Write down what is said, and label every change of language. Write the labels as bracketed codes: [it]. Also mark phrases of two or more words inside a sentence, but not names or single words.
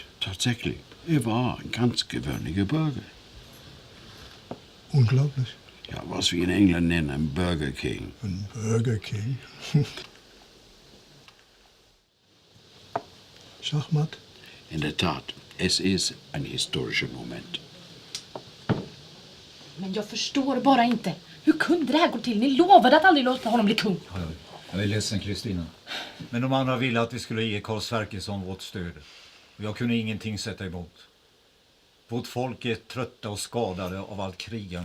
[de] Tatsächlich, er war ein ganz gewöhnlicher Bürger. Unglaublich. Ja, was wir in England nennen ein Burger King. Ein Burger King. Schachmatt? In der Tat, es ist ein historischer Moment. [sv] Men jag förstår bara inte. Hur kunde det här gå till? Ni lovade att aldrig låta honom bli kung. Ja, jag är ledsen, Kristina. Men de andra ville att vi skulle ge Karl Sverkersson vårt stöd. Och jag kunde ingenting sätta emot. Vårt folk är trötta och skadade av allt krigande.